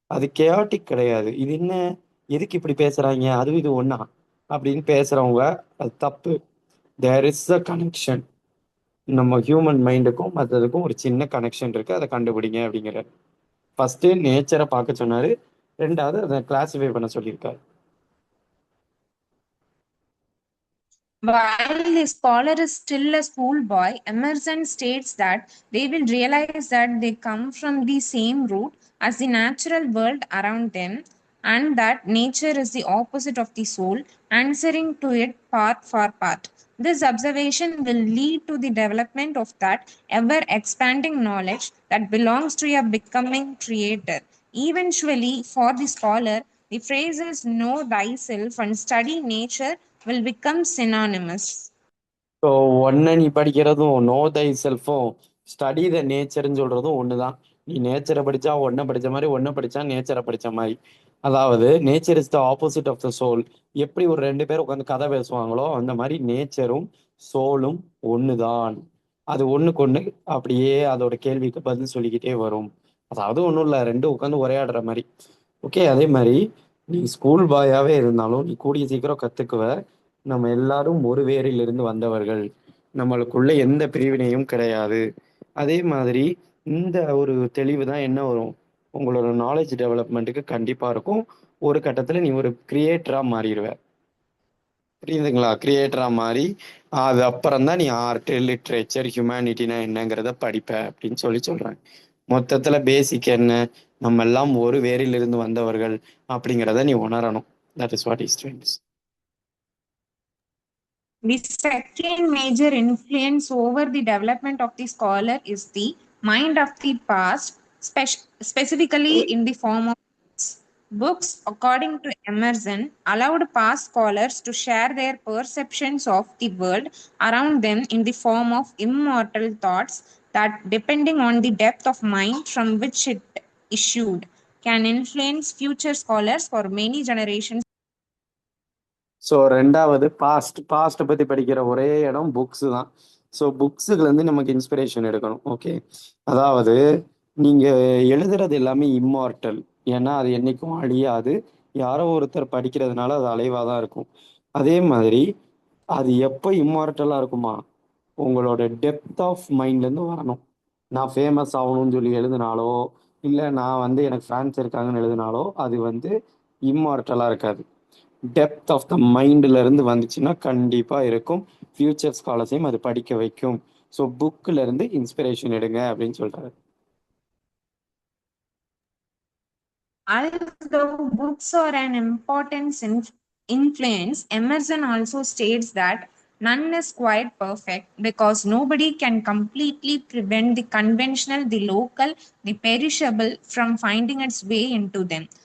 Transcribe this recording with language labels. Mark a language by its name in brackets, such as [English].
[Tamil] அது கேஆட்டிக் கிடையாது. இது என்ன, எதுக்கு இப்படி பேசுறாங்க, அதுவும் இது ஒண்ணா அப்படின்னு பேசுறவங்க, அது தப்பு. [English] There is a connection. [Tamil] நம்ம ஹியூமன் மைண்டுக்கும் மற்றதுக்கும் ஒரு சின்ன கனெக்ஷன் இருக்கு, அதை கண்டுபிடிங்க அப்படிங்கிற. ஃபர்ஸ்ட் நேச்சரை பார்க்க சொன்னாரு, ரெண்டாவது அதை கிளாசிஃபை பண்ண சொல்லியிருக்காரு. [English] While the scholar is still a schoolboy, Emerson states that they will realize that they come from the same root as the natural world around them, and that nature is the opposite of the soul, answering to it part for part. This observation will lead to the development of that ever expanding knowledge that belongs to a becoming creator. Eventually, for the scholar, the phrases know thyself and study nature will become synonymous. [Tamil] So ஒன்றை நீ படிக்கிறதும் [English] know thy செல்ஃபும் study the நேச்சர்னு [Tamil] சொல்றதும் ஒண்ணுதான். நீ நேச்சரை படிச்சா ஒன்றை படிச்ச மாதிரி, ஒன்றை படிச்சா நேச்சரை படிச்ச மாதிரி. அதாவது [English] Nature is the opposite of the soul. [Tamil] எப்படி ஒரு ரெண்டு பேர் உட்காந்து கதை பேசுவாங்களோ அந்த மாதிரி நேச்சரும் சோலும் ஒண்ணுதான். அது ஒண்ணுக்கு ஒண்ணு அப்படியே அதோட கேள்விக்கு பதில் சொல்லிக்கிட்டே வரும். அதாவது ஒன்றும் இல்லை, ரெண்டும் உட்காந்து உரையாடுற மாதிரி. ஓகே, அதே மாதிரி நீ ஸ்கூல் பாயாவே இருந்தாலும் நீ கூடிய சீக்கிரம் கத்துக்குவ. நம்ம எல்லாரும் ஒரு வேரிலிருந்து வந்தவர்கள், நம்மளுக்குள்ள எந்த பிரிவினையும் கிடையாது. அதே மாதிரி இந்த ஒரு தெளிவு தான் என்ன வரும், உங்களோட நாலேஜ் டெவலப்மெண்ட்டுக்கு கண்டிப்பா இருக்கும். ஒரு கட்டத்துல நீ ஒரு கிரியேட்டரா மாறிடுவ. புரியுதுங்களா? கிரியேட்டரா மாறி அது அப்புறம் தான் நீ ஆர்ட், லிட்ரேச்சர், ஹியூமனிட்டினா என்னங்கிறத படிப்ப அப்படின்னு சொல்றாங்க. மொத்தத்துல பேசிக் என்ன, நம்ம எல்லாம் ஒரு வேரிலிருந்து வந்தவர்கள் அப்படிங்கிறத நீ உணரணும். [English] That is what is trends. The second major influence over the development of the scholar is the mind of the past, specifically in the form of books. Books, according to Emerson, allowed past scholars to share their perceptions of the world around them in the form of immortal thoughts that, depending on the depth of mind from which it issued, can influence future scholars for many generations. [Tamil] So ரெண்டாவது பாஸ்ட்டை பற்றி படிக்கிற ஒரே இடம் books தான். So புக்ஸுக்குலேருந்து நமக்கு inspiration எடுக்கணும். Okay, அதாவது நீங்கள் எழுதுறது எல்லாமே இம்மார்ட்டல். ஏன்னா அது என்றைக்கும் அழியாது. யாரோ ஒருத்தர் படிக்கிறதுனால அது அலைவாக தான் இருக்கும். அதே மாதிரி அது எப்போ இம்மார்ட்டலாக இருக்குமா, உங்களோட [English] depth of மைண்ட்லேருந்து [Tamil] வரணும். நான் ஃபேமஸ் ஆகணும்னு சொல்லி எழுதினாலோ, இல்லை நான் வந்து எனக்கு ஃபேன்ஸ் இருக்காங்கன்னு எழுதினாலோ அது வந்து இம்மார்ட்டலாக இருக்காது. [English] depth of the மைண்ட்ல [Tamil] இருந்து வந்துச்சுன்னா கண்டிப்பா இருக்கும். ஃபியூச்சர் ஸ்காலர்ஸையும் அது படிக்க வைக்கும். ஸோ புக்ல இருந்து இன்ஸ்பிரேஷன் எடுங்க அப்படின்னு சொல்றாரு. [English] Although books are an important influence, Emerson also states that none is quite perfect because nobody can completely prevent the conventional, the local, the perishable from finding its way into them.